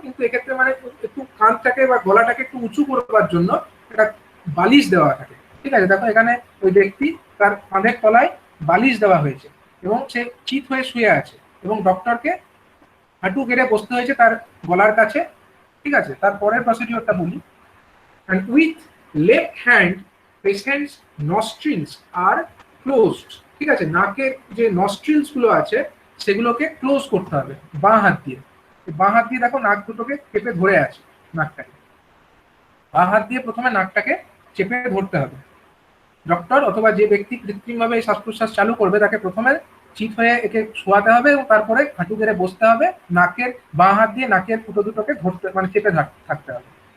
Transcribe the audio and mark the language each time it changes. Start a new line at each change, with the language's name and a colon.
Bangla: কিন্তু এক্ষেত্রে মানে একটু কাঁধটাকে বা গলাটাকে একটু উঁচু করবার জন্য একটা বালিশ দেওয়া থাকে। ঠিক আছে, দেখো এখানে ওই ব্যক্তি তার কাঁধের তলায় বালিশ দেওয়া হয়েছে এবং সে চিত হয়ে শুয়ে আছে, এবং ডক্টরকে হাঁটু গেড়ে বসতে হয়েছে তার গলার কাছে। ঠিক আছে, তারপরের প্রসিডিওরটা বলি।
English: and with left hand patient's nostrils are closed।
Bangla: ঠিক আছে, নাকের যে নস্ট্রিলস গুলো আছে সেগুলোকে ক্লোজ করতে হবে বাঁ হাত দিয়ে। বাঁ হাত দিয়ে দেখো নাক দুটোকে চেপে ধরে আছে, নাকটাকে বাঁ হাত দিয়ে প্রথমে নাকটাকে চেপে ধরতে হবে। ডক্টর অথবা যে ব্যক্তি কৃত্রিমভাবে এই শ্বাস প্রশ্বাস চালু করবে, তাকে প্রথমে চিত হয়ে একে শোয়াতে হবে এবং তারপরে হাঁটু গেড়ে বসতে হবে, নাকের বাঁ হাত দিয়ে নাকের ফুটো দুটোকে ধরতে, মানে চেপে থাকতে হবে।